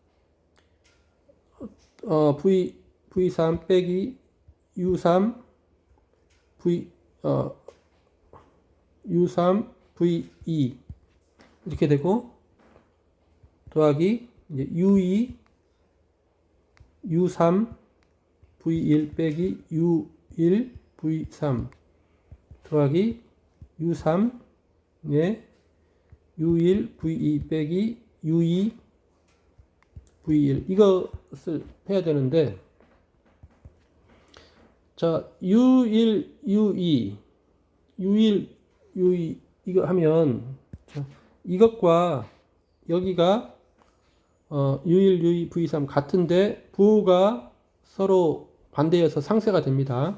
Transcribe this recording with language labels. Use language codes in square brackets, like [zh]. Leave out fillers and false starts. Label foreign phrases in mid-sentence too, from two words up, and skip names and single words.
[ko] V3 빼기 U3 U3 VE 이렇게 되고, 더하기 이제 U2 U3 V1 빼기 U1 V3 더하기 U3 U1 V2 빼기 U2 V1 이것을 해야 되는데, 자 U1 U2 이거 하면, 자, 이것과 여기가 U1 U2 V3 같은데 부호가 서로 반대여서 상쇄가 됩니다.